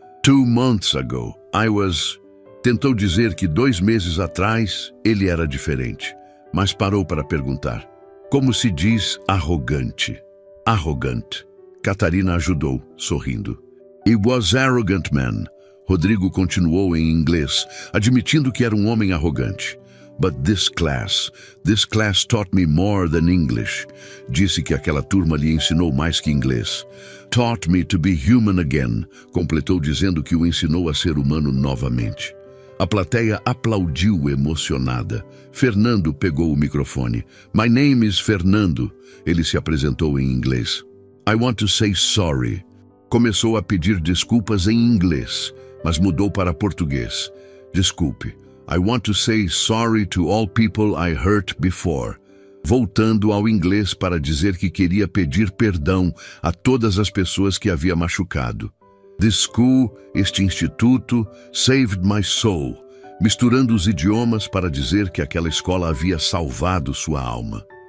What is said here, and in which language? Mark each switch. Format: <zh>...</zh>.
<en>2 months ago, I was...</en> <pt>Tentou dizer que 2 meses atrás ele era diferente, mas parou para perguntar. Como se diz arrogante? Arrogante. Catarina ajudou, sorrindo.</pt> <en>He was arrogant man.</en> <pt>Rodrigo continuou em inglês, admitindo que era um homem arrogante.</pt> <en>But this class taught me more than English.</en> <pt>Disse que aquela turma lhe ensinou mais que inglês.</pt> <en>Taught me to be human again.</en> <pt>Completou dizendo que o ensinou a ser humano novamente. A plateia aplaudiu emocionada. Fernando pegou o microfone.</pt> <en>My name is Fernando.</en> <pt>Ele se apresentou em inglês.</pt> <en>I want to say sorry.</en> <pt>Começou a pedir desculpas em inglês, mas mudou para português. Desculpe.</pt> <en>I want to say sorry to all people I hurt before.</en> <pt>Voltando ao inglês para dizer que queria pedir perdão a todas as pessoas que havia machucado.</pt> <en>This school,</en> <pt>este instituto,</pt> <en>saved my soul.</en> <pt>Misturando os idiomas para dizer que aquela escola havia salvado sua alma.</pt>